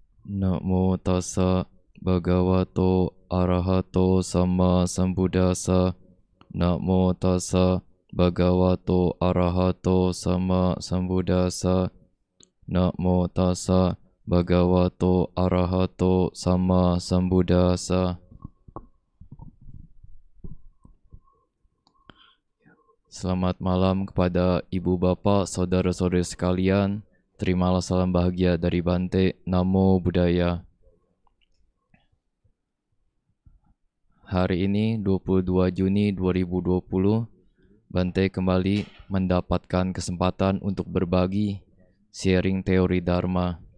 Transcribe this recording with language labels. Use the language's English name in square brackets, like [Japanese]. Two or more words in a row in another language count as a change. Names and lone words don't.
[Pali] Namo tassa bhagavato arahato sama sambuddhassa. Namo tassa bhagavato arahato sama sambuddhassa. Namo tassa bhagavato arahato sama sambuddhassa. [Indonesian] Selamat malam kepada ibu bapak, saudara-saudari sekalian. Terimalah salam bahagia dari Bante. [Pali] Namo Buddhaya. [Indonesian] Hari ini 22 Juni 2020, Bante kembali mendapatkan kesempatan untuk berbagi, sharing teori Dharma.